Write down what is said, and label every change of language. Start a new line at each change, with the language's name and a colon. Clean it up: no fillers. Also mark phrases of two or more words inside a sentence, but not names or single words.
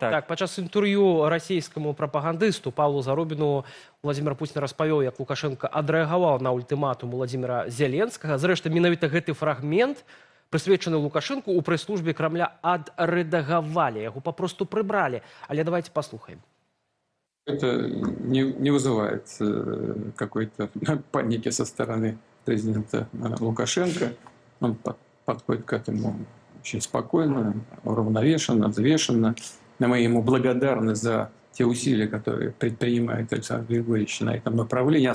Belarusian: Так, падчас інтэрв'ю расійскаму прапагандысту Павлу Заробіну Владзімір Пуцін распавёў, як Лукашенко адрэагаваў на ультыматум Владзіміра Зеленскага. Зрэшты, менавіта гэты фрагмент, прысвечаны Лукашенку, у прэс-службе Крамля адрэдагавалі, яго папросту прыбралі. Але давайте послухаем.
Russian: Это не вызывает какой-то паники со стороны президента Лукашенко. Он подходит к этому очень спокойно, уравновешенно, взвешенно. Мы ему благодарны за те усилия, которые предпринимает Александр Григорьевич на этом направлении.